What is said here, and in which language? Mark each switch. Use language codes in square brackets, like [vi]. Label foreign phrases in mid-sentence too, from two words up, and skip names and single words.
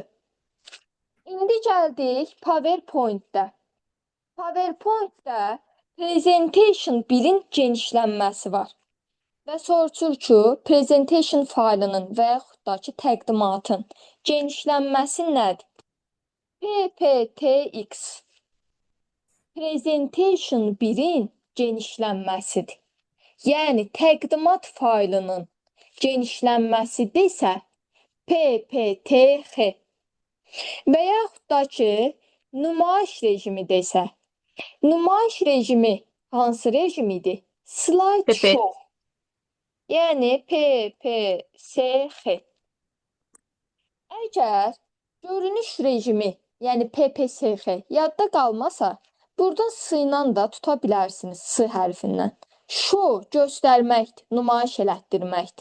[az] İndi gəldik PowerPoint-də. PowerPoint-də Presentation 1-in genişlənməsi var. Və soruşur ki, Presentation faylının və yaxud da ki, təqdimatın genişlənməsi nədir? PPTX. Presentation 1-in genişlənməsidir. Yəni, təqdimat faylının genişlənməsi desə, PPTX. Və yaxud da ki, nümayiş rejimi desə, nümayiş rejimi hansı rejimidir? [en] Slide show. [az] Yəni, PPSX. Əgər görünüş rejimi, yəni PPSX yadda qalmasa, buradan S ilə da tuta bilərsiniz, S hərfindən. Show göstərməkdir, nümayiş elətdirməkdir.